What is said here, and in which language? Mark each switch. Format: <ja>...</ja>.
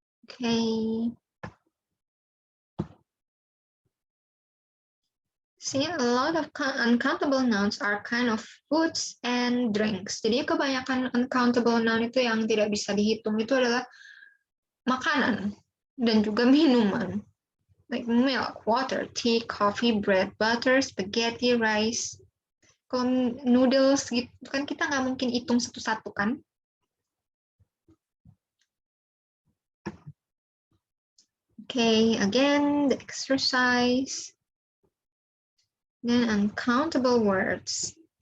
<en>Okay. See, a lot of uncountable nouns are kind of foods and drinks.</en> <id>Jadi kebanyakan uncountable noun itu yang tidak bisa dihitung itu adalah makanan dan juga minuman.</id> <en>Like milk, water, tea, coffee, bread, butter, spaghetti, rice.</en> <id>Kalau noodles gitu kan kita nggak mungkin hitung satu-satu kan.</id> <en>Okay, again, the exercise. Then uncountable words.</en>